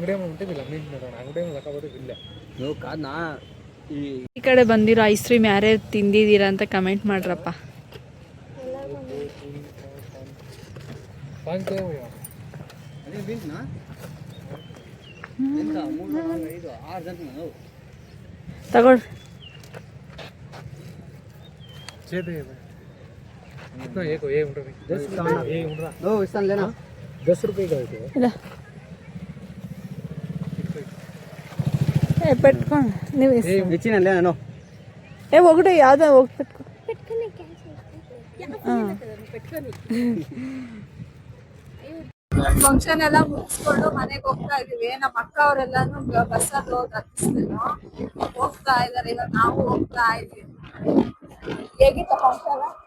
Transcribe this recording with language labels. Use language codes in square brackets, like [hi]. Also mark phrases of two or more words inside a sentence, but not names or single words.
[kn] ಈ ಕಡೆ ಬಂದಿರೋ ಐಸ್ ಕ್ರೀಮ್ ಯಾರ್ಯಾರು ತಿಂದಿದ್ದೀರಾ ಅಂತ ಕಮೆಂಟ್ ಮಾಡ್ರಪ್ಪ. ತಗೊಳ್ರಿ. [te] పెట్టుకోండి నువ్వు ఒకటి యాదో ఒకటి పెట్టుకో. [kn] ಫಂಕ್ಷನ್ ಎಲ್ಲ ಮುಗಿಸ್ಕೊಂಡು ಮನೆಗೆ ಹೋಗ್ತಾ ಇದೀವಿ. ನಮ್ಮ ಅಕ್ಕ ಅವರೆಲ್ಲಾನು ಬಸ್ಸಲ್ಲಿ ಹೋಗಿ ಹತ್ತಿಸ್ತೀನೋ ಹೋಗ್ತಾ ಇದಾರೆ. ಇವಾಗ ನಾವು ಹೋಗ್ತಾ ಇದೀವಿ. ಹೇಗಿತ್ತು ಫಂಕ್ಷನ್?